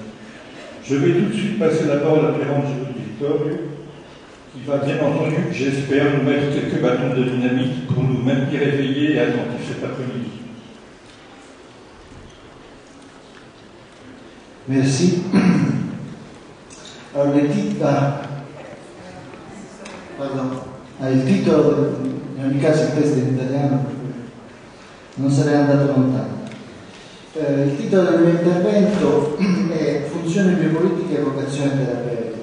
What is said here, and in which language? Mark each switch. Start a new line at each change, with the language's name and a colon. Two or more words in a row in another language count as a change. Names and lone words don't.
French: Je vais tout de suite passer la parole à Pierre-Ange Victorio, qui va bien entendu, j'espère, nous mettre quelques bâtons de dynamite pour nous maintenir éveillés et attentifs cet après-midi. Merci.
Italian: Allora, il titolo, in ogni caso il testo in italiano, non sarei andato lontano. Il titolo del mio intervento è Funzione biopolitica e vocazione terapeutica.